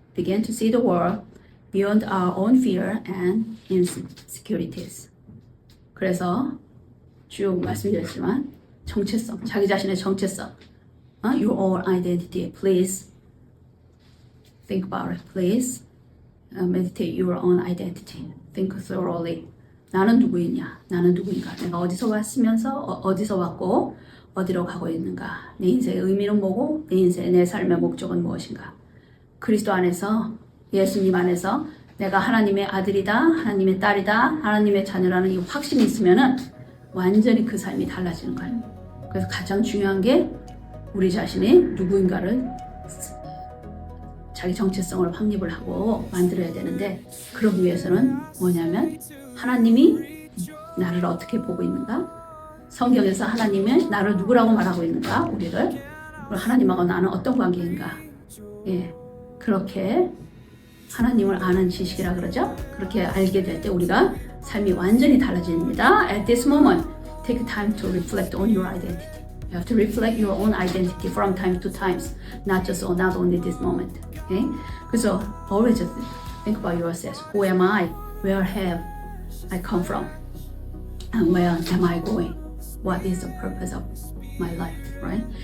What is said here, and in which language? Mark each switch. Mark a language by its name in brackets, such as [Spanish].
[English] Begin to see the world beyond our own fear and insecurities. [Korean] 그래서 쭉 말씀드렸지만 정체성, 자기 자신의 정체성, [English] your own identity, please think about it. Please meditate your own identity. Think thoroughly. [Korean] 나는 누구이냐? 나는 누구인가? 내가 어디서 왔으면서 어디서 왔고 어디로 가고 있는가? 내 인생의 의미는 뭐고 내 인생의 내 삶의 목적은 무엇인가? 그리스도 안에서 예수님 안에서 내가 하나님의 아들이다, 하나님의 딸이다, 하나님의 자녀라는 이 확신이 있으면은 완전히 그 삶이 달라지는 거예요. 그래서 가장 중요한 게 우리 자신이 누구인가를 자기 정체성을 확립을 하고 만들어야 되는데 그러기 위해서는 뭐냐면 하나님이 나를 어떻게 보고 있는가? 성경에서 하나님은 나를 누구라고 말하고 있는가? 우리를 그리고 하나님하고 나는 어떤 관계인가? 예, 그렇게 하나님을 아는 지식이라 그러죠? 그렇게 알게 될 때 우리가 삶이 완전히 달라집니다. [English] At this moment, take time to reflect on your identity. You have to reflect your own identity from time to times, not only this moment. Okay? 그래서 always think about yourself. Who am I? Where have I come from? And where am I going? What is the purpose of my life? Right?